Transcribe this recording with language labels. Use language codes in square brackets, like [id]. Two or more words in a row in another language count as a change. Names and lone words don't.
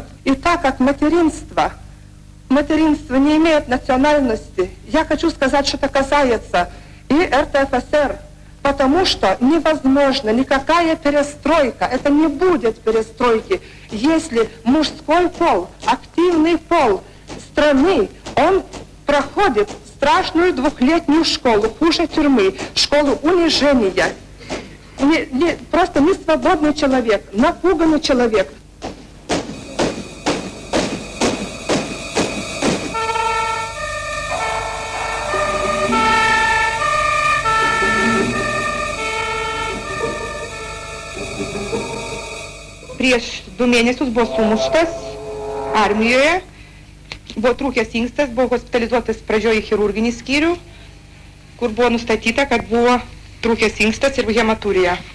[ru] И так как материнство не имеет национальности, я хочу сказать, что это касается и РТФСР, потому что невозможно никакая перестройка, это не будет перестройки, если мужской пол, активный пол страны, он проходит страшную двухлетнюю школу, хуже тюрьмы, школу унижения. Просто несвободный человек, напуганный человек. [lt] Prieš 2 mėnesius buvo sumuštas armijoje, buvo trūkęs inkstas, buvo hospitalizuotas pradžioje į chirurginį skyrių, kur buvo nustatyta, kad buvo trūkęs inkstas ir hematurija.